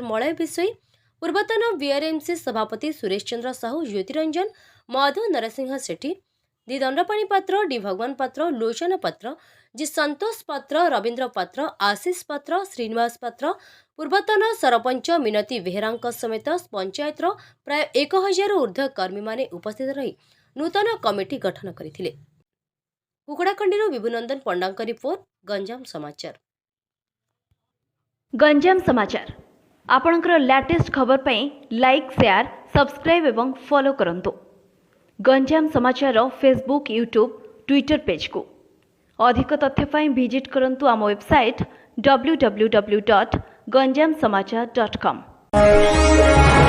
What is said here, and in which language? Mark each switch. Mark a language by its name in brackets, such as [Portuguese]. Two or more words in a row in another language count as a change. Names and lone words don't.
[Odia] ମଳୟ ବିଶୋଇ, ପୂର୍ବତନ ବିଆରଏମସି ସଭାପତି ସୁରେଶ ଚନ୍ଦ୍ର ସାହୁ, ଜ୍ୟୋତିରଞ୍ଜନ, ମଧୁ ନରସିଂହ ସେଠୀ, ଡି ଦଣ୍ଡପାଣି ପାତ୍ର, ଡି ଭଗବାନ ପାତ୍ର, ଲୋଚନ ପାତ୍ର, ଜି ସନ୍ତୋଷ ପାତ୍ର, ରବୀନ୍ଦ୍ର ପାତ୍ର, ଆଶିଷ ପାତ୍ର, ଶ୍ରୀନିବାସ ପାତ୍ର, ପୂର୍ବତନ ସରପଞ୍ଚ ମିନତୀ ବେହେରାଙ୍କ ସମେତ ପଞ୍ଚାୟତର ପ୍ରାୟ 1000 ଊର୍ଦ୍ଧ୍ୱ କର୍ମୀମାନେ ଉପସ୍ଥିତ ରହି ନୂତନ କମିଟି ଗଠନ କରିଥିଲେ। କୁକୁଡ଼ାଖଣ୍ଡିରୁ ବିଭୁନନ୍ଦନ ପଣ୍ଡାଙ୍କ ରିପୋର୍ଟ, ଗଞ୍ଜାମ ସମାଚାର। ଗଞ୍ଜାମ ସମାଚାର ଆପଣଙ୍କର ଲେଟେଷ୍ଟ ଖବର ପାଇଁ [English] like, share, subscribe [Odia] ଏବଂ ଫଲୋ କରନ୍ତୁ। ଗଞ୍ଜାମ ସମାଚାର ଫେସବୁକ, ୟୁଟ୍ୟୁବ, ଟ୍ୱିଟର ପେଜ କୁ ଅଧିକ ତଥ୍ୟ ପାଇଁ ଭିଜିଟ କରନ୍ତୁ ଆମ ୱେବସାଇଟ www.ganjamsamachar.com।